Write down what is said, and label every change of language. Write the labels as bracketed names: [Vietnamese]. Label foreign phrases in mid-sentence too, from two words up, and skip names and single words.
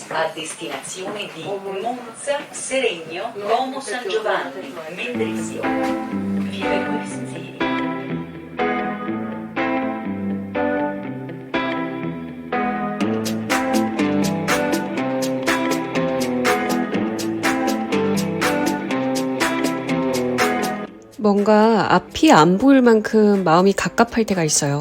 [Italian] destinazione di Monza, Seregno, Como San Giovanni, Mendrisio. Via per Sicilia. [Korean] 뭔가 앞이 안 보일 만큼 마음이 갑갑할 때가 있어요.